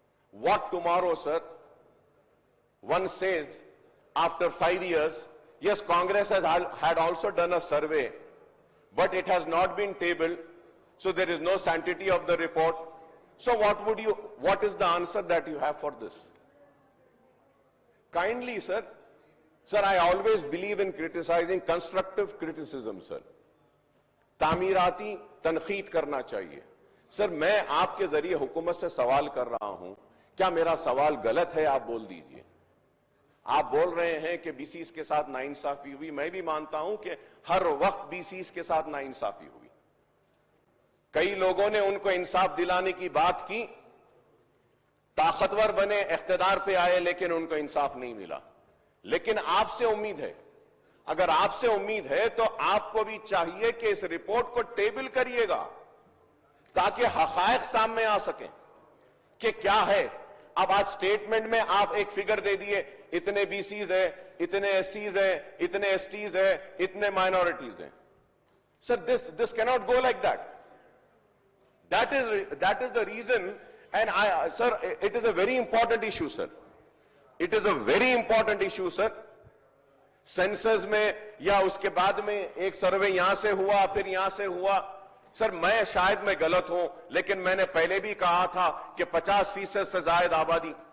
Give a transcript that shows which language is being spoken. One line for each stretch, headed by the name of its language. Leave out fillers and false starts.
English: What tomorrow, sir? One says, after 5 years, yes, Congress had also done a survey, but it has not been tabled, so there is no sanctity of the report. So what is the answer that you have for this? Kindly, sir, I always believe in criticizing, constructive criticism, sir.
Urdu: تعمیراتی تنقید کرنا چاہیے. سر, میں آپ کے ذریعے حکومت سے سوال کر رہا ہوں, کیا میرا سوال غلط ہے؟ آپ بول دیجئے. آپ بول رہے ہیں کہ بی سیز کے ساتھ ناانصافی ہوئی. میں بھی مانتا ہوں کہ ہر وقت بی سیز کے ساتھ ناانصافی ہوئی. کئی لوگوں نے ان کو انصاف دلانے کی بات کی, طاقتور بنے, اقتدار پہ آئے, لیکن ان کو انصاف نہیں ملا. لیکن آپ سے امید ہے, اگر آپ سے امید ہے تو آپ کو بھی چاہیے کہ اس رپورٹ کو ٹیبل کریے گا تاکہ حقائق سامنے آ سکیں کہ کیا ہے. اب آج سٹیٹمنٹ میں آپ ایک فگر دے دیے, اتنے بی سیز ہیں, اتنے ایس سیز ہیں, اتنے ایس ٹیز ہیں, اتنے مائنورٹیز ہیں.
English: Sir, this cannot go like that. That is the reason, and sir, it is a very important issue, sir. It is a very important issue, sir.
Urdu: Senses میں یا اس کے بعد میں ایک سروے یہاں سے ہوا, پھر یہاں سے ہوا. سر, شاید میں غلط ہوں, لیکن میں نے پہلے بھی کہا تھا کہ 50% سے زائد آبادی